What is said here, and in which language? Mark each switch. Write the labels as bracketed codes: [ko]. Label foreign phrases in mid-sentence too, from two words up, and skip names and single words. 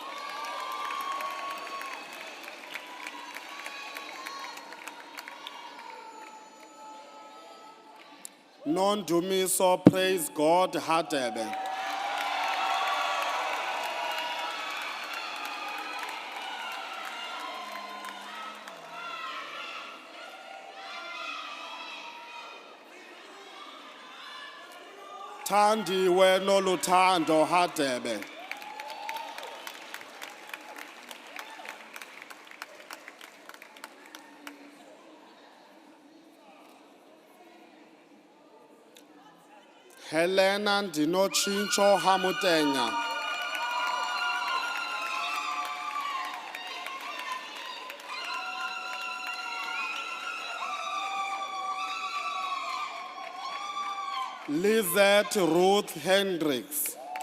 [en] Non-Dumiso Praise God Hadebe. Thandi weno luthando Hadebe. Helena Dinochincho Hamutenya. Lizette Ruth Hendricks.